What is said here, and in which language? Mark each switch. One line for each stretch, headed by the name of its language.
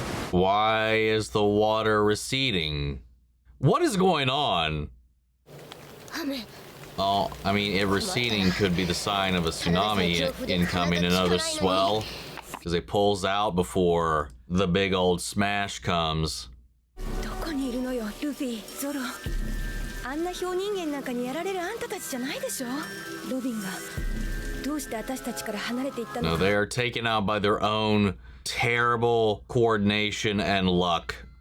English: Why is the water receding? What is going on? Oh, I mean, it receding could be the sign of a tsunami incoming, another swell, because it pulls out before the big old smash comes. Luffy, Zoro.
Japanese: あんな氷人間なんかにやられるあんたたちじゃないでしょ。ロビンがどうして私たちから離れていったの？
English: No, they are taken out by their own terrible coordination and luck.